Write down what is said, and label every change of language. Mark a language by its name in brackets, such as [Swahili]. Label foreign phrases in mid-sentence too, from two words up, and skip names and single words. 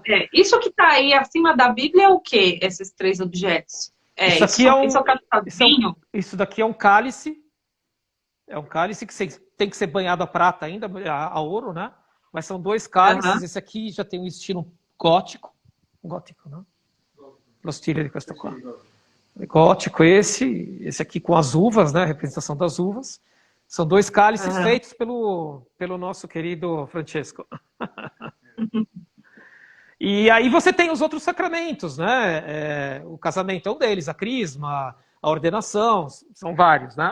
[Portuguese] Isso que está aí acima da Bíblia é o quê? Esses 3 objetos? Isso aqui é isso é o castiçalzinho? Isso daqui é um cálice. É um cálice que tem que ser banhado a prata ainda, a ouro, né? Mas são 2 cálices. Uhum. Esse aqui já tem um estilo gótico. Gótico, né? [Italian] Lo stile di questo qua. [Portuguese] Gótico esse aqui com as uvas, né? A representação das uvas. São 2 cálices feitos pelo nosso querido Francesco. E aí você tem os outros sacramentos, né? O casamento é um deles, a crisma, a ordenação, são vários, né?